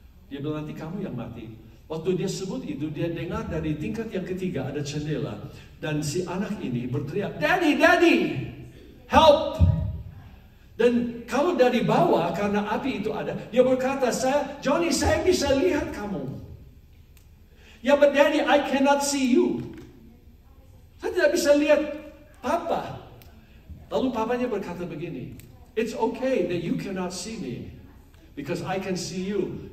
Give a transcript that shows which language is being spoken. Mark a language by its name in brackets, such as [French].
[Indonesian] Dia bilang nanti kamu yang mati. Waktu dia sebut itu, dia dengar dari tingkat yang ketiga ada jendela, dan si anak ini berteriak, [English] "Daddy, Daddy, help!" [Indonesian] Dan kalau dari bawah karena api itu ada, dia berkata, Johnny, saya bisa lihat kamu. [English] Ya, but Daddy, I cannot see you. [Indonesian] Saya tidak bisa lihat Papa. Lalu papanya berkata begini, [English] "It's okay that you cannot see me, because I can see you.